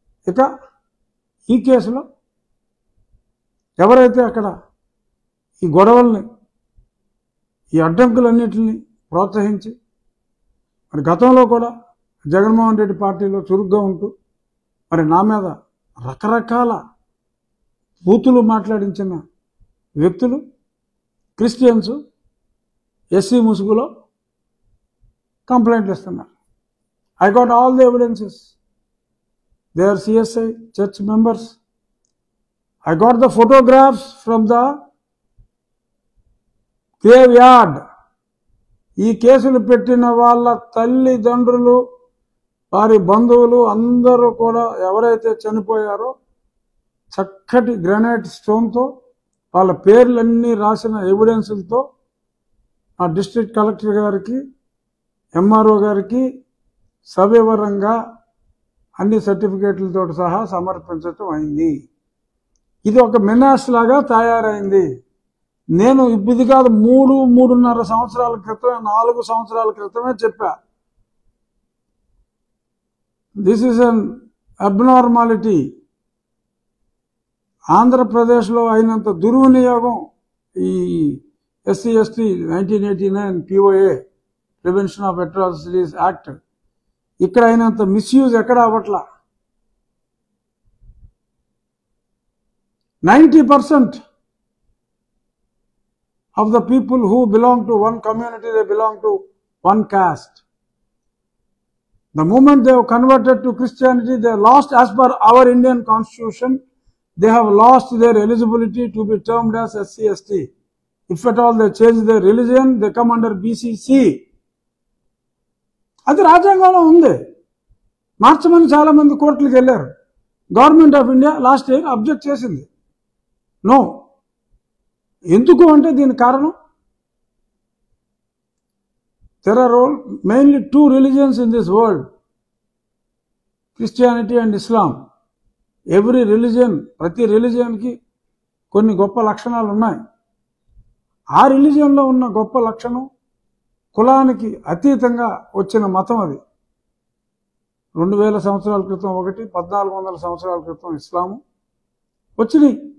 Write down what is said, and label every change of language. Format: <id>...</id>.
<te>ఇక ఈ కేసులో ఎవరైతే అక్కడ ఈ గొడవల్ని, ఈ అడ్డంకులన్నింటినీ ప్రోత్సహించి మరి గతంలో కూడా జగన్మోహన్ రెడ్డి పార్టీలో చురుగ్గా ఉంటూ మరి నా మీద రకరకాల బూతులు మాట్లాడించిన వ్యక్తులు క్రిస్టియన్స్ ఎస్సీ ముసుగులో కంప్లైంట్లు ఇస్తున్నారు.</te> <en>I got all the evidences. They are CSI church members. I got the photographs from the graveyard.</en> <te>ఈ కేసులు పెట్టిన వాళ్ళ తల్లిదండ్రులు, వారి బంధువులు అందరూ కూడా ఎవరైతే చనిపోయారో చక్కటి గ్రానైట్ స్టోన్తో వాళ్ళ పేర్లన్నీ రాసిన ఎవిడెన్సులతో ఆ డిస్ట్రిక్ట్ కలెక్టర్ గారికి, ఎంఆర్ఓ గారికి సవివరంగా అన్ని సర్టిఫికేట్లతో సహా సమర్పించటం అయింది. ఇది ఒక మెనాస్ లాగా తయారైంది. నేను ఇది కాదు, 3.5 సంవత్సరాల క్రితమే, 4 సంవత్సరాల క్రితమే చెప్పా,</te> <en>This is an abnormality.</en> <te>ఆంధ్రప్రదేశ్లో అయినంత దుర్వినియోగం ఈ SC ST 1989 POA prevention of atrocities act ఇక్కడ అయినంత మిస్యూజ్ ఎక్కడ అవ్వట్లా.</te> <en>90% of the people who belong to one community, they belong to one caste. The moment they have converted to Christianity, they have lost, as per our Indian constitution, they have lost their eligibility to be termed as SC/ST. If at all they change their religion, they come under BCC.</en> <te>అది రాజ్యాంగంలో ఉంది. మార్చమని చాలా మంది కోర్టులకు వెళ్ళారు. Government of India last year object చేసింది.</te> <en>No.</en> <te>ఎందుకు అంటే దీని కారణం,</te> <en>there are mainly 2 religions in this world, Christianity and Islam. Every religion,</en> <te>ప్రతి రిలీజియన్కి కొన్ని గొప్ప లక్షణాలు ఉన్నాయి. ఆ రిలీజియన్లో ఉన్న గొప్ప లక్షణం కులానికి అతీతంగా వచ్చిన మతం. అది 2000 సంవత్సరాల క్రితం ఒకటి, 1400 సంవత్సరాల క్రితం ఇస్లాము వచ్చినాయి.</te>